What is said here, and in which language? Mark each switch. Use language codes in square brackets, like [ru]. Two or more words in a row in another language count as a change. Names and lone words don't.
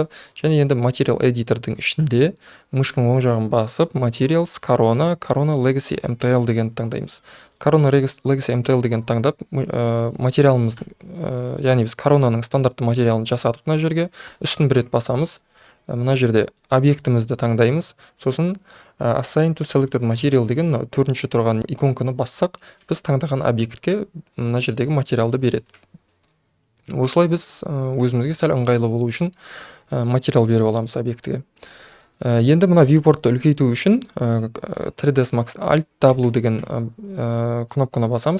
[kk] Және енді Material Editor'дың ішінде мышканың оң жағын басып Materials, Corona Legacy MTL деген таңдаймыз. Corona Legacy MTL деген таңдап материалымыздың, яғни біз коронаның стандартты материалын жасадық мына жерге. Үстін бір рет басамыз. Мына жерде объектімізді таңдаймыз. Сосын [en] assign to selected material [kk] деген төртінші тұрған иконканы бассақ, біз таңдаған объектке мына жердегі материалды береді. Осылай біз өзімізге сәл ыңғайлы болу үшін материал беріп аламыз объектіге. Енді мына viewportты үлкейту үшін 3ds Max Alt W деген кнопканы басамыз.